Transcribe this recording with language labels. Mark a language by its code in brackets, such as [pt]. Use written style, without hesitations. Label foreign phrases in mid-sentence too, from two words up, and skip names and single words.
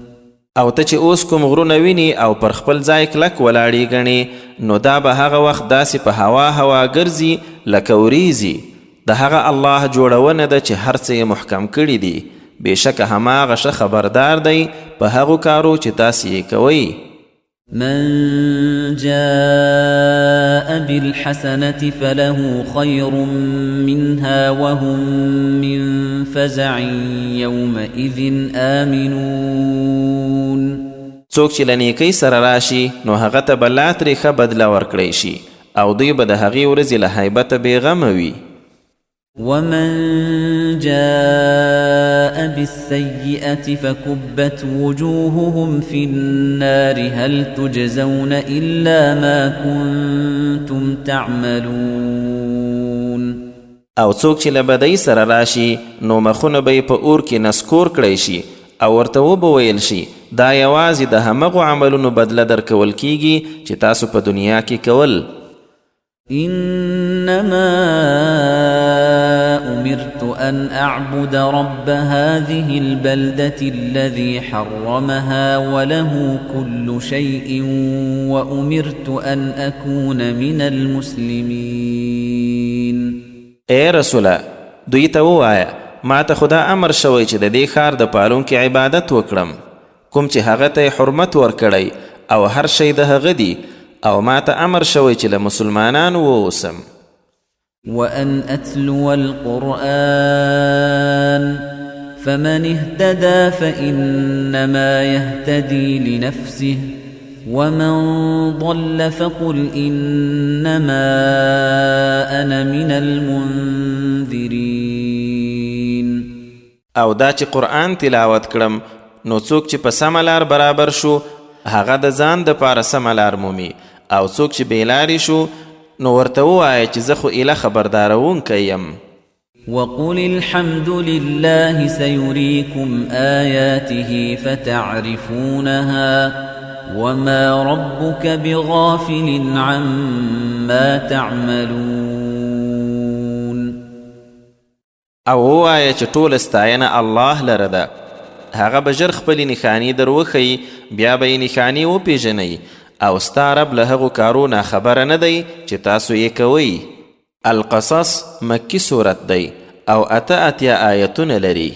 [ps] او ته چې اوس کوم غرونه ویني او پر خپل ځای کلک ولاړې ګڼې نو دا به هغه وخت داسې په هوا ګرځي لکه وریځي د هغه الله جوړونه ده چې هر څه یې محکم کړي دي بېشکه هماغه ښه خبردار دی په هغو کارو چې تاسې یې کوئ. [ar] من جاء بالحسنة فله خير منها وهم من فزع يومئذ آمنون. [ps] څوک چې له نیکۍ سره راشي نو هغه ته به لا ترې ښه بدله ورکړی شي او دوی به د هغې ورځې له هیبته بېغمه وي. [ar] ومن جاء بالسيئة فكبت وجوههم في النار هل تجزون إلا ما كنتم تعملون. [ps] او څوک چې له بدۍ سره راشي نو مخونه به یې په اور کې نسکور کړی شي او ورته وبویل شي دا یوازې د همغو عملونو بدله درکول کیږي چې تاسو په دنیا کې کول. [ar] إنما أمرت أن أعبد رب هذه البلدة الذي حرمها وله كل شيء وأمرت أن أكون من المسلمين. [ps] اے رسوله دوی ته ووایه ما ته خدا امر شوی چې د دې ښار د پالونکي عبادت وکړم کوم چې هغه ته حرمت ورکړی او هر شی د هغه دی او ما ته امر شوی چې له مسلمانانو ووسم. [ar] وأن أتلو القرآن فمن اهتدى فإنما يهتدي لنفسه ومن ضل فقل إنما أنا من المنذرين. [ps] او دا چې قرآن تلاوت کړم نو څوک چې په سمه لار برابر شو هغه د ځان دپاره سمه لار مومي او څوک چې بېلارې شو نو ورته ووایه چې زه خو ایله خبردارونکی یم. [ar] وقل الحمد لله سيريكم آياته فتعرفونها وما ربك بغافل عما تعملون [ps] او وایه چې ټول ستاینه الله لره ده هغه به ژر خپلې نښانې در وښیي بیا به یې نښانې وپېژنئ او ستا رب له هغو کارو ناخبره نه دی چې تاسو یې کوئ القصص مکی صورت دی او اتیا آیتونه لري